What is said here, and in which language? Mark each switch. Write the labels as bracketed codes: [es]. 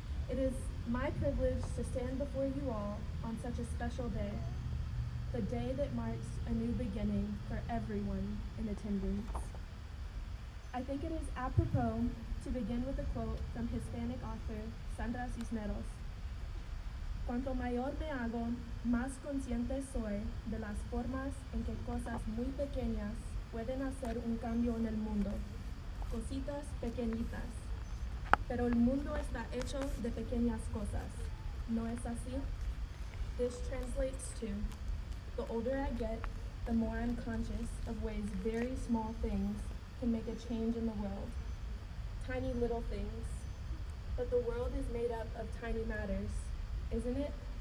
[en] It is my privilege to stand before you all on such a special day, the day that marks a new beginning for everyone in attendance. I think it is apropos to begin with a quote from Hispanic author Sandra Cisneros. [es] Cuanto mayor me hago, más consciente soy de las formas en que cosas muy pequeñas pueden hacer un cambio en el mundo. Cositas pequeñitas. Pero el mundo está hecho de pequeñas cosas. ¿No es así? [en] This translates to, the older I get, the more I'm conscious of ways very small things can make a change in the world. Tiny little things. But the world is made up of tiny matters, isn't it?